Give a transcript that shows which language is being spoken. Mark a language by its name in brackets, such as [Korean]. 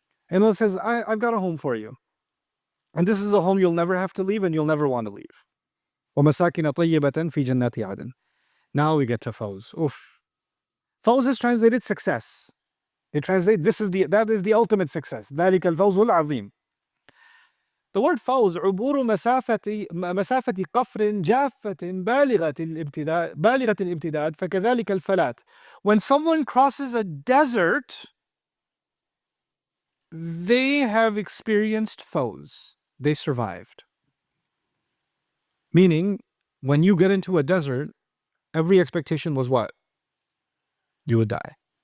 [English] And Allah says, I've got a home for you. And this is a home you'll never have to leave and you'll never want to leave. [Arabic] وَمَسَاكِنَ طَيِّبَةً فِي جَنَّاتِ عَدْنٍ. [English] Now we get to Fawz. Oof. Fawz is translated success. It translates, that is the ultimate success. [Arabic] ذَلِكَ الْفَوْزُ الْعَظِيمُ. [English] The word [Arabic] فوز عبور مسافة قفر جافة بالغة الامتداد فكذلك الفلاة. [English] When someone crosses a desert, they have experienced fawz. They survived. Meaning, when you get into a desert, every expectation was what? You would die.